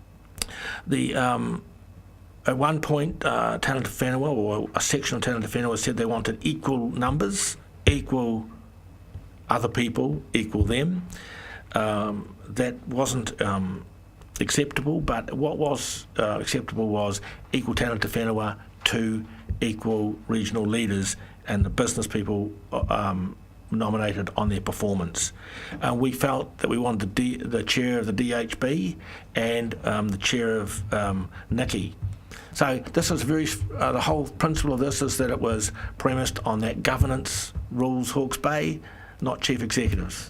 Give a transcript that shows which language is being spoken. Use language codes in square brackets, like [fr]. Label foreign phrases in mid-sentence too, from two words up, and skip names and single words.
[en] At one point, [mi] Tāngata Whenua, [en] or a section of [mi] Tāngata Whenua, [en] said they wanted equal numbers, equal other people equal them. That wasn't acceptable, but what was acceptable was equal [mi] tangata whenua [en] to equal regional leaders and the business people nominated on their performance. We felt that we wanted the chair of the DHB and the chair of Nikki. So this is the whole principle of this is that it was premised on that governance rules Hawke's Bay, not chief executives.